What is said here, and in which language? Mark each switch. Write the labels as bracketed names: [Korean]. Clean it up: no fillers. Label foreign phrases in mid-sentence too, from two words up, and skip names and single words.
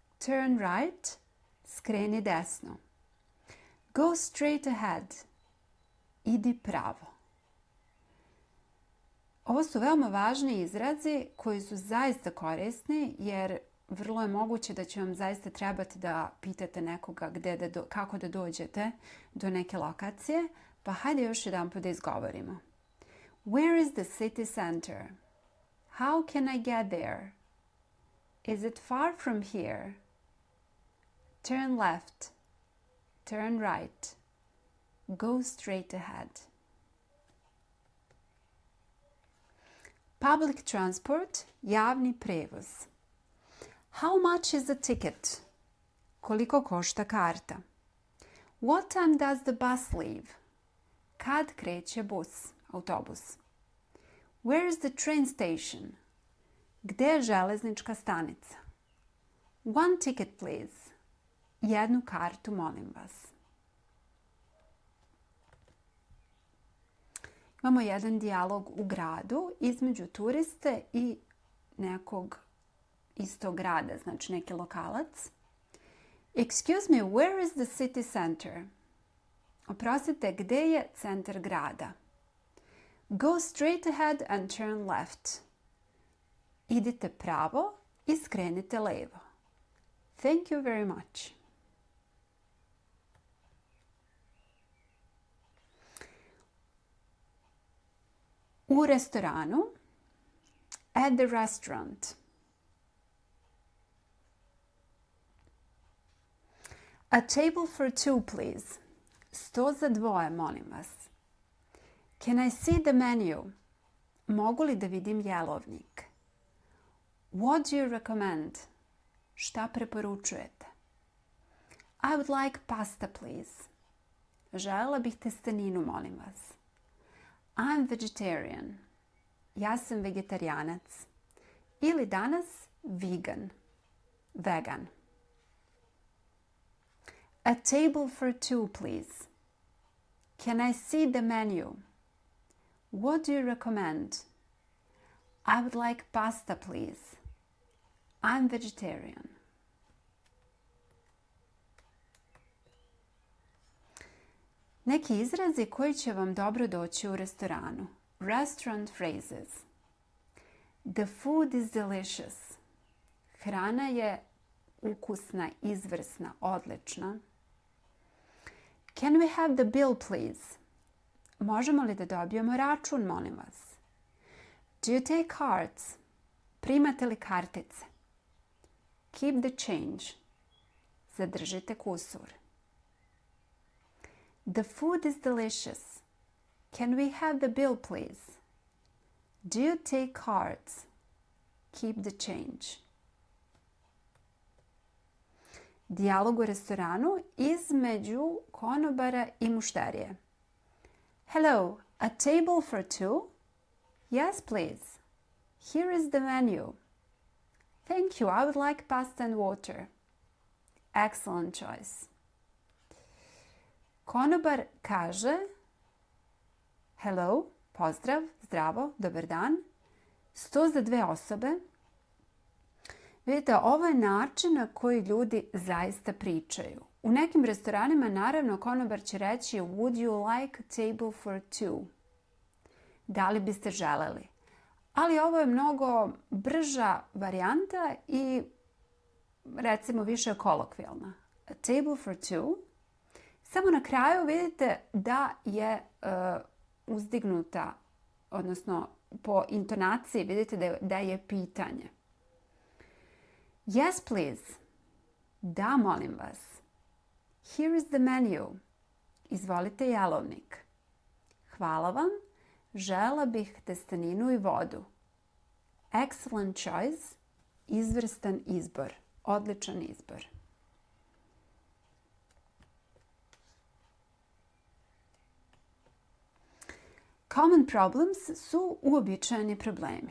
[English] Turn right. [Serbian] Skreni desno. [English] Go straight ahead. Idi pravo. [Serbian] Ovo su veoma važni izrazi koji su zaista korisni jer vrlo je moguće da će vam zaista trebati da pitate nekoga kako da dođete do neke lokacije. Pa hajde još jedanput da izgovorimo. [English] Where is the city center? How can I get there? Is it far from here? Turn left. Turn right. Go straight ahead. Public transport, [Serbian] javni prevoz. [English] How much is the ticket? [Serbian] Koliko košta karta? [English] What time does the bus leave? [Serbian] Kad kreće bus, autobus? [English] Where is the train station? [Serbian] Gde je železnička stanica? [English] One ticket, please. [Serbian] Jednu kartu, molim vas. Imamo jedan dijalog u gradu između turiste i nekog istog grada, znači neki lokalac. [English] Excuse me, where is the city center? [Serbian] Oprostite, gde je centar grada? [English] Go straight ahead and turn left. [Serbian] Idite pravo i skrenite levo. [English] Thank you very much. [Serbian] U restoranu. [English] At the restaurant. A table for two, please. [Serbian] Sto za dvoje, molim vas. [English] Can I see the menu? [Serbian] Mogu li da vidim jelovnik? [English] What do you recommend? [Serbian] Šta preporučujete? [English] I would like pasta, please. [Serbian] Želela bih testeninu, molim vas. [English] I'm vegetarian. [Serbian] Ja sam vegetarijanac. Ili danas vegan. [English] A table for two, please. Can I see the menu? What do you recommend? I would like pasta, please. I'm vegetarian. [Serbian] Neki izrazi koji će vam dobro doći u restoranu. [English] Restaurant phrases. The food is delicious. [Serbian] Hrana je ukusna, izvrsna, odlična. [English] Can we have the bill, please? [Serbian] Možemo li da dobijemo račun, molim vas? [English] Do you take cards? [Serbian] Primate li kartice? [English] Keep the change. [Serbian] Zadržite kusur. [English] The food is delicious. Can we have the bill, please? Do you take cards? Keep the change. [Serbian] Dijalog u restoranu između konobara i mušterije. [English] Hello, a table for two? Yes, please. Here is the menu. Thank you, I would like pasta and water. Excellent choice. [Serbian] Konobar kaže hello, pozdrav, zdravo, dobar dan. 100 za dve osobe. Vidite, ovo je način na koji ljudi zaista pričaju. U nekim restoranima, naravno, konobar će reći [English] would you like a table for two? [Serbian] Da li biste želeli? Ali ovo je mnogo brža varijanta i recimo više kolokvijalna. [English] A table for two. [Serbian] Samo na kraju vidite da je uzdignuta, odnosno po intonaciji vidite da je pitanje. [English] Yes, please. [Serbian] Da, molim vas. [English] Here is the menu. [Serbian] Izvolite jelovnik. Hvala vam. Žela bih testeninu i vodu. [English] Excellent choice. [Serbian] Izvrstan izbor. Odličan izbor. [English] Common problems [Serbian] su uobičajeni problemi.